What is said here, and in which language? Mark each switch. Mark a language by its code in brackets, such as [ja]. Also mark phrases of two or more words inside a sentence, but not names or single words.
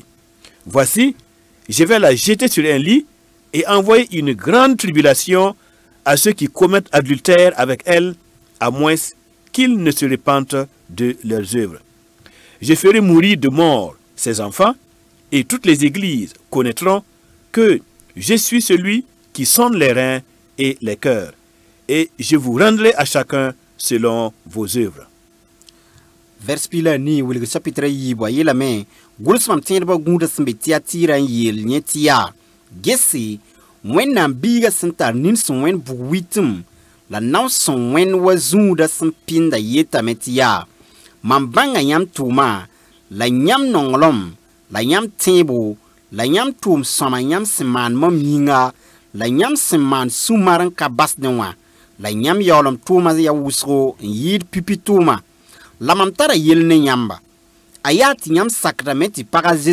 [fr] Voici, je vais la jeter sur un lit et envoyer une grande tribulation à ceux qui commettent adultère avec elle, à moins qu'ils ne se repentent de leurs œuvres. Je ferai mourir de mort ses enfants, et toutes les églises connaîtront que je suis celui qui sonde les reins et les cœurs, et je vous rendrai à chacun selon vos œuvres. [mos] Vers pila ni wilg chapitre yiiba yeelame gʋls mam tẽedbã gũudã sẽn be Tɩyatɩɩrã n yeel yẽ tɩ yaa gese wẽnnaam biigã sẽn tar nin sẽn wẽnd bug-witm la nao sẽn wẽnd wa zũudã sẽn pĩnda yetame tɩ yaa mam bãnga yãmb tʋʋma la yãmb nonglem la yãmb tẽebo la yãmb tʋʋm sõma yãmb sẽn maan mam yĩnga la yãmb sẽn maan sũ-mar n ka basdẽ wã la yãmb yaoolem tʋʋma ya wʋsgo n yɩɩd pipi tʋʋma la mam tara yell ne yãmba a yaa tɩ yãmb sakdame tɩ paga